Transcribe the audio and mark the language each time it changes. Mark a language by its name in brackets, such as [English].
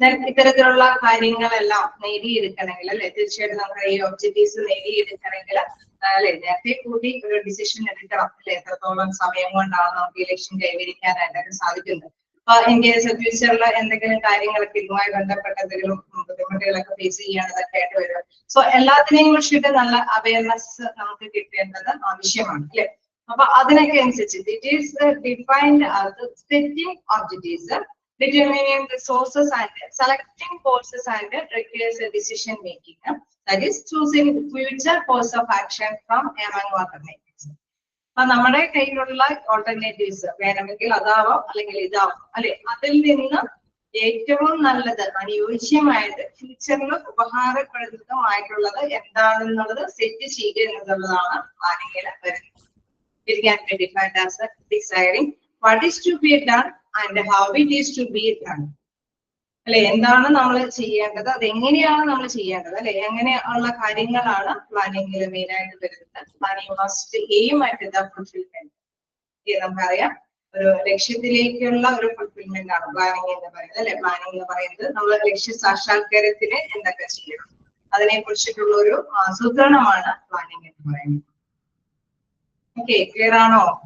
[Malayalam] ഇത്തരത്തിലുള്ള കാര്യങ്ങളെല്ലാം നേടിയെടുക്കണമെങ്കിൽ അല്ലെ, തീർച്ചയായിട്ടും നമുക്ക് ഈ ഒബ്ജക്റ്റീവ്സ് നേടിയെടുക്കണമെങ്കിൽ അല്ലെ നേരത്തെ കൂടി ഒരു ഡിസിഷൻ എടുക്കണം അല്ലെ. എത്രത്തോളം സമയം കൊണ്ടാണ് നമുക്ക് ഈ ലക്ഷ്യം കൈവരിക്കാനായിട്ടൊക്കെ സാധിക്കുന്നത്. അപ്പൊ ഇൻ കേസ് ഫ്യൂച്ചറിൽ എന്തെങ്കിലും കാര്യങ്ങളൊക്കെ ഇതുമായി ബന്ധപ്പെട്ട എന്തെങ്കിലും ബുദ്ധിമുട്ടുകളൊക്കെ ഫേസ് ചെയ്യാനതൊക്കെ ആയിട്ട് വരും. സോ എല്ലാത്തിനെയും കുറിച്ചിട്ട് നല്ല അവയർനെസ് നമുക്ക് കിട്ടേണ്ടത് ആവശ്യമാണ് അല്ലെ. അപ്പൊ അതിനൊക്കെ അനുസരിച്ച് [English] It is defined as setting objectives, determining resources and selecting courses and requires a decision making. That is choosing future course of action from among alternatives. [Malayalam] അപ്പൊ നമ്മുടെ കയ്യിലുള്ള ഓൾട്ടർനേറ്റീവ്സ് വേണമെങ്കിൽ അതാവാം അല്ലെങ്കിൽ ഇതാവാം അല്ലെ. അതിൽ നിന്ന് ഏറ്റവും നല്ലത് അനുയോജ്യമായിട്ട് ഫ്യൂച്ചറിൽ ഉപകാരപ്രദമായിട്ടുള്ളത് എന്താണെന്നുള്ളത് സെറ്റ് ചെയ്യുക എന്നുള്ളതാണ് പ്ലാനിങ്ങിൽ വരുന്നത്. [English] It can be defined as deciding what is to be done and how it is to be done. [Malayalam] അല്ലെ, എന്താണ് നമ്മൾ ചെയ്യേണ്ടത്, അതെങ്ങനെയാണ് നമ്മൾ ചെയ്യേണ്ടത് അല്ലെ, എങ്ങനെയുള്ള കാര്യങ്ങളാണ് പ്ലാനിങ്ങിൽ മെയിൻ ആയിട്ട് വരുന്നത്. [English] Planning must aim at the fulfilment. [Malayalam] നമുക്കറിയാം ഒരു ലക്ഷ്യത്തിലേക്കുള്ള ഒരു ഫുൾഫിൽമെന്റ് ആണ് പ്ലാനിങ് എന്ന് പറയുന്നത് അല്ലെ. പ്ലാനിങ് എന്ന് പറയുന്നത് നമ്മൾ ലക്ഷ്യ സാക്ഷാത്കാരത്തിന് എന്തൊക്കെ ചെയ്യണം അതിനെ കുറിച്ചിട്ടുള്ള ഒരു ആസൂത്രണമാണ് പ്ലാനിങ് എന്ന് പറയുന്നത്. ഓക്കെ, ക്ലിയർ ആണോ?